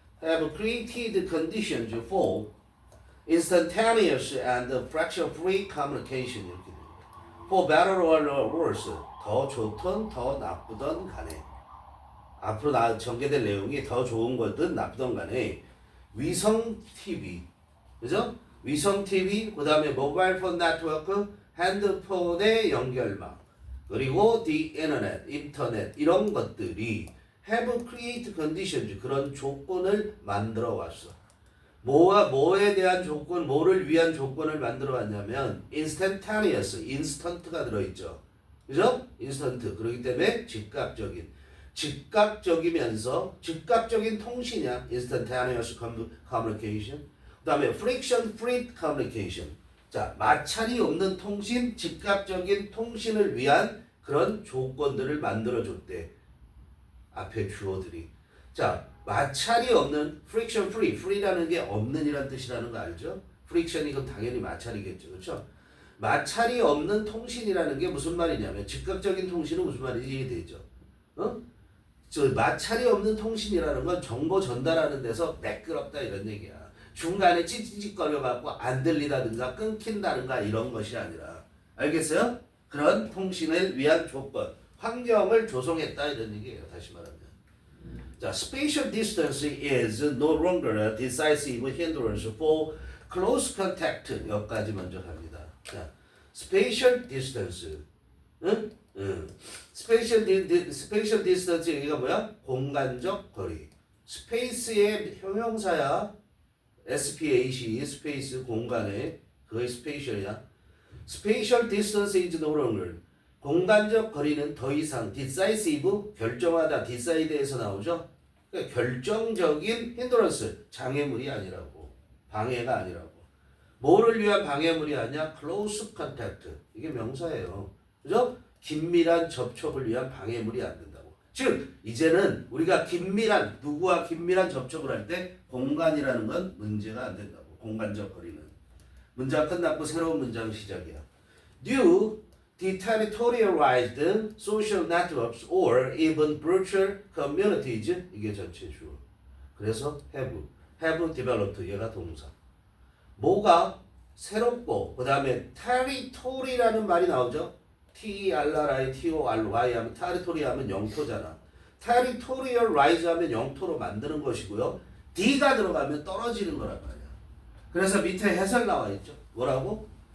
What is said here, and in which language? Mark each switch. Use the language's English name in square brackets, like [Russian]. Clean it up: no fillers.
[English] Have created conditions for instantaneous and fracture-free communication. [Korean] 이렇게 됩니다. [English] For better or worse, [Korean] 더 좋든 더 나쁘든 간에 앞으로 전개될 내용이 더 좋은 거든 나쁘든 간에 위성 TV, 그죠? 위성 TV, 그 다음에 모바일 폰 네트워크, 핸드폰의 연결망, 그리고 [English] the internet, [Korean] 인터넷 이런 것들이 [English] have created conditions [Korean] 그런 조건을 만들어 왔어. 뭐에 대한 조건, 뭐를 위한 조건을 만들어 왔냐면 instantaneous, 인스턴트가 들어있죠. 그죠? 인스턴트. 그렇기 때문에 즉각적이면서 즉각적인 통신이야. [English] instantaneous communication. [Korean] 그 다음에 [English] friction free communication. [Korean] 자, 마찰이 없는 통신, 즉각적인 통신을 위한 그런 조건들을 만들어줬대. 앞에 주어들이. 자, 마찰이 없는 [English] friction free. [Korean] free라는 게 없는 이란 뜻이라는 거 알죠? friction이 그럼 당연히 마찰이겠죠. 그렇죠? 마찰이 없는 통신이라는 게 무슨 말이냐면 즉각적인 통신은 무슨 말인지 이해되죠? 저 마찰이 없는 통신이라는 건 정보 전달하는 데서 매끄럽다 이런 얘기야. 중간에 찌찌찌거려갖고 안 들리다든가 끊긴다든가 이런 것이 아니라 알겠어요? 그런 통신을 위한 조건, 환경을 조성했다 이런 얘기예요. 다시 말하면. [English] 자, spatial distance is no longer a decisive hindrance for close contact. [Korean] 여기까지 먼저 갑니다. 자, spatial distance. 응? spatial distance 얘기가 뭐야? 공간적 거리. space의 형용사야. space, space 공간에 그게 spatial이야. [English] spatial distance is no longer. [Korean] 공간적 거리는 더 이상 decisive 결정하다 decide에서 나오죠. 그러니까 결정적인 hindrance 장애물이 아니라고. 방해가 아니라고. 뭐를 위한 방해물이 아니야? [English] close contact. [Korean] 이게 명사예요. 그죠? 긴밀한 접촉을 위한 방해물이 안 된다고. 즉 이제는 우리가 누구와 긴밀한 접촉을 할 때 공간이라는 건 문제가 안 된다고. 공간적 거리는. 문장 끝났고 새로운 문장 시작이야. [English] Due deterritorialized social networks or even virtual communities. [Korean] 이게 전체 주어. 그래서 [English] have developed. [Korean] 얘가 동사. 뭐가 새롭고 그 다음에 territory라는 말이 나오죠. T-R-I-T-O-R-Y 하면 territory 하면 영토잖아. territorialize 하면 영토로 만드는 것이고요. D가 들어가면 떨어지는 거란 말이야. 그래서 밑에 해설 나와 있죠. 뭐라고?